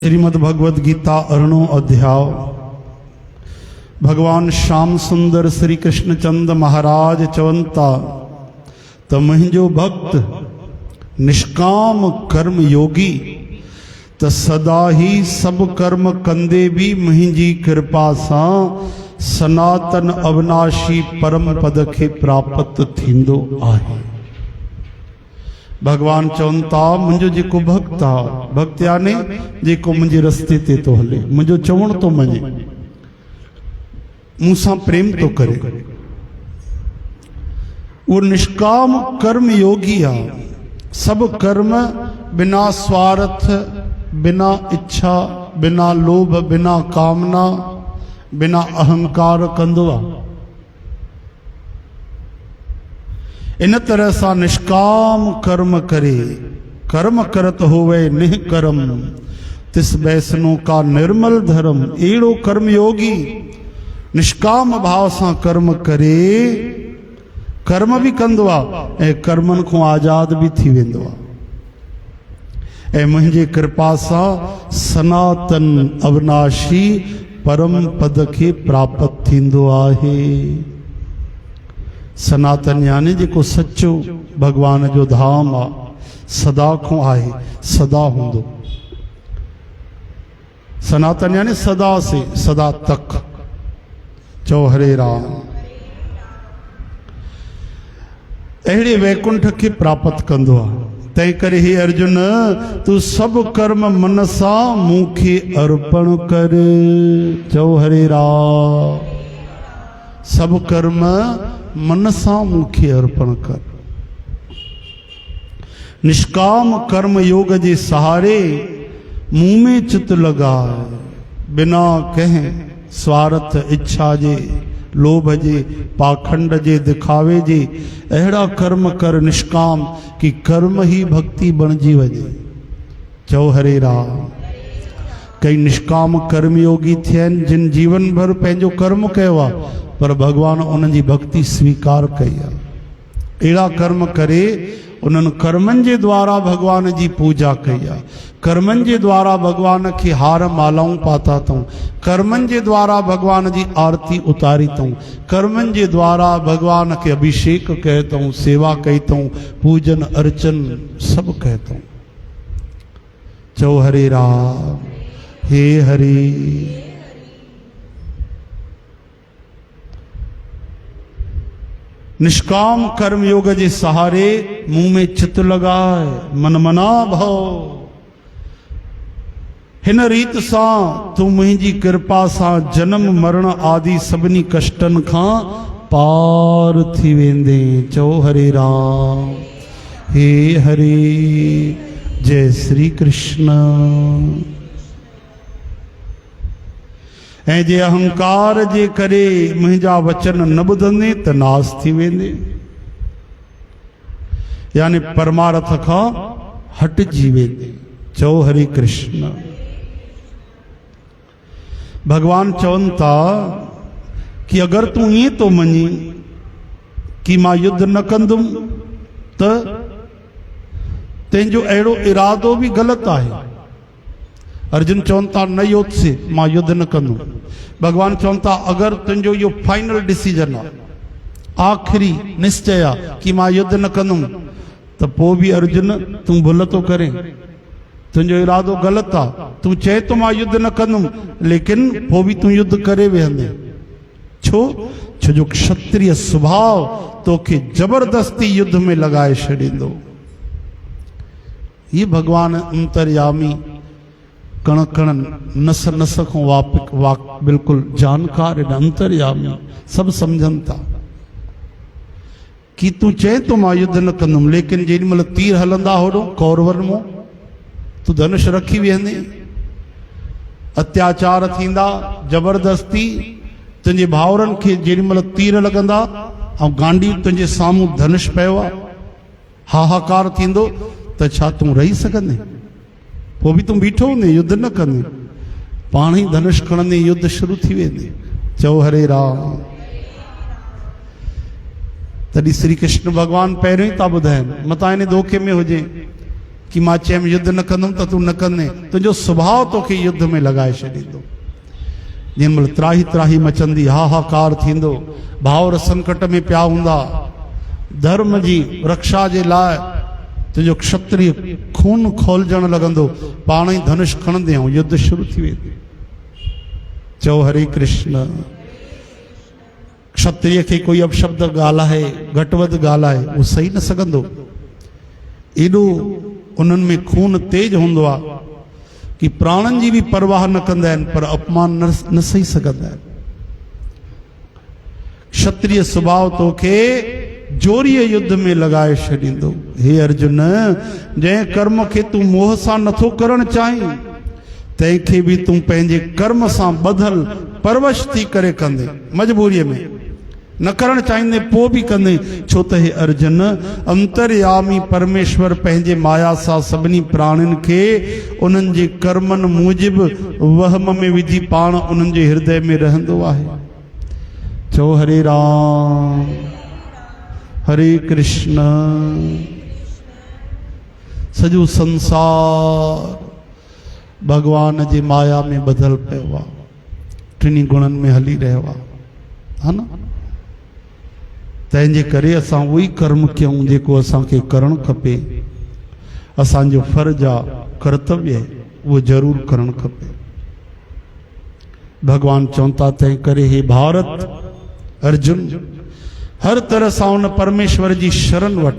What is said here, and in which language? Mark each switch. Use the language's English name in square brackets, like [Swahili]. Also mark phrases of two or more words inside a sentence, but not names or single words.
[Sindhi] श्रीमद् भगवद गीता अरणो अध्याय। भगवान श्याम सुंदर श्री कृष्ण चंद महाराज चवंता त मुंहिंजो भक्त निष्काम कर्म योगी त सदा ही सब कर्म कंदे भी मुंहिंजी कृपा सां सनातन अविनाशी परम पद के प्राप्त थींदो आहे। भगवान चवनि था मुंहिंजो जेको भक्त आहे, भक्त यानी जेको मुंहिंजे रस्ते ते थो हले, मुंहिंजो चवण थो मञे, मूंसां प्रेम थो करे, उहो निष्काम कर्म योगी आहे। सब कर्म बिना स्वार्थ, बिना इच्छा, बिना लोभ, बिना कामना, बिना अहंकार कंदो आहे। इन तरह सां निष्काम कर्म करे, [Punjabi] ਕਰਮ ਕਰਤ ਹੋਵੈ ਨਿਹਕਰਮ ਤਿਸੁ ਬੈਸਨੋ ਕਾ ਨਿਰਮਲ ਧਰਮ। [Sindhi] एड़ो कर्म योगी निष्काम भाव सां कर्म करे, कर्म भी कंदो आहे ऐं कर्मन खां आज़ाद भी थी वेंदो आहे ऐं मुंहिंजे कृपा सां सनातन अविनाशी परम पद खे प्राप्त थींदो आहे। सनातन यानी जेको सच्चो भगवान जो धाम आ, सदा को आहे, सदा हूंदो। सनातन यानी सदा से सदा तक। चो हरे राम। अहिड़े वैकुंठ के प्राप्त कंदो आहे। तंहिं करे हे अर्जुन, तू सब कर्म मन सां मूंखे अर्पण कर। चो हरे राम। सब कर्म मन सां मूंखे अर्पण कर। निष्काम कर्म योग जे सहारे मुंह में चित लगाए, बिना कंहिं स्वार्थ, इच्छा जे, लोभ जे, पाखंड जे, दिखावे जे अहिड़ा कर्म कर निष्काम कि कर्म ही भक्ति बणजी वञे। चओ हरे राम। कई निष्काम कर्मयोगी थिया आहिनि जिन जीवन भर पंहिंजो कर्म कयो आहे, पर भगवान उन्हनि जी भक्ति स्वीकार कई आहे। अहिड़ा कर्म करे उन्हनि कर्मनि जे द्वारा भगवान जी पूजा कई आहे। कर्मनि जे द्वारा भगवान खे हार मालाऊं पाता अथऊं। कर्मनि जे द्वारा भगवान जी आरती उतारी अथऊं। कर्मनि जे द्वारा भगवान खे अभिषेक कयो अथऊं, सेवा कई अथऊं, पूजन अर्चन सभु कयो अथऊं। चओ हरे राम। हे हरि। निष्काम कर्म योग जे सहारे मुंह में चित लगाए, [Sanskrit] मन मना भव। [Sindhi] हिन रीत सां तू मुंहिंजी कृपा सां जन्म मरण आदि सभिनी कष्टन खां पार थी वेंदे। चओ हरे राम। हे हरे। जय श्री कृष्ण। ऐं जे अहंकार जे करे मुंहिंजा वचन न ॿुधंदे त नास थी वेंदे, यानी परमार्थ खां हटिजी वेंदे। चओ हरे कृष्ण। भगवान चवनि था कि अगर तू ईअं तो मञी कि मां युद्ध न कंदुमि त तंहिंजो अहिड़ो इरादो भी ग़लति आहे। अर्जुन चवनि था न युद्ध से, मां युद्ध न कंदुमि। भगवान चवनि था अगर तुंहिंजो इहो [English] final decision [Sindhi] आहे, आख़िरी निश्चय आहे कि मां युद्ध न कंदुमि, त पोइ बि अर्जुन तूं भुल थो करे, तुंहिंजो इरादो ग़लति आहे। तूं चए तो मां युद्ध न कंदुमि, लेकिन पोइ बि तूं युद्ध करे वेहंदे। छो? जो क्षत्रिय स्वभाव तोखे जबरदस्ती युद्ध में लगाए छॾींदो। ये भगवान अंतर्यामी कण कण नस नस को वाक बिल्कुल जानकार अंतर्यामी सब समझन था कि तू चए तो मां युद्ध न कंदुमि, लेकिन जेॾी महिल तीर हलंदा होॾो कौरवन मो तू धनुष रखी वेंदे, अत्याचार थींदा, जबरदस्ती तुंहिंजे भाउरनि खे जेॾी महिल तीर लॻंदा ऐं गांडी तुंहिंजे साम्हूं धनुष पियो आहे, हाहाकार थींदो, त छा तूं रही सघंदे? पोइ बि तूं बीठो हूंदे, युद्ध न कंदे, पाण ई धनुष खणंदे युद्ध शुरू थी वेंदे। चओ हरे राम। तॾहिं श्री कृष्ण भगवान पहिरियों ई था ॿुधाइनि, मतां इन धोखे में हुजे कि मां चयमि युद्ध न कंदुमि त तूं न कंदे, तुंहिंजो स्वभाव तोखे युद्ध में लॻाए छॾींदो। जंहिंमहिल त्राही त्राही मचंदी, हाहाकार थींदो, भाउर संकट में पिया हूंदा, धर्म जी रक्षा जे लाइ तुंहिंजो क्षत्रिय खून खोलजण लॻंदो, पाण ई धनुष खणंदे ऐं युद्ध शुरू थी वेंदो। चओ हरे कृष्ण। क्षत्रिय खे कोई अपशब्द ॻाल्हाए, घटि वधि ॻाल्हाए, उहो सही न सघंदो। एॾो उन्हनि में खून तेज हूंदो आहे कि प्राणनि जी बि परवाह न कंदा आहिनि, पर अपमान न सही सघंदा आहिनि। क्षत्रिय स्वभाव तोखे जोरीअ युद्ध में लॻाए छॾींदो। हे अर्जुन, जंहिं कर्म खे तूं मोह सां नथो करणु चाहीं, तंहिंखे बि तूं पंहिंजे कर्म सां ॿधल परवश थी करे कंदे, मजबूरीअ में न करणु चाहींदे पोइ बि कंदे। छो त हे अर्जुन, अंतर्यामी परमेश्वर पंहिंजे माया सां सभिनी प्राणियुनि खे उन्हनि जे कर्मनि मूजिबि वहम में विझी पाण उन्हनि जे हृदय में रहंदो आहे। चओ हरे राम हरे कृष्ण। सॼो संसार भगवान जी माया में बदल पियो आहे, टिनी गुणनि में हली रहियो आहे, हा न। तंहिंजे करे असां उहो ई कर्म कयूं जेको असांखे करणु खपे। असांजो फर्ज़ आहे, कर्तव्य आहे, उहो ज़रूरु करणु खपे। भगवान चवनि था, तंहिं करे हे भारत अर्जुन, हर तरह सां उन परमेश्वर जी शरण वठ।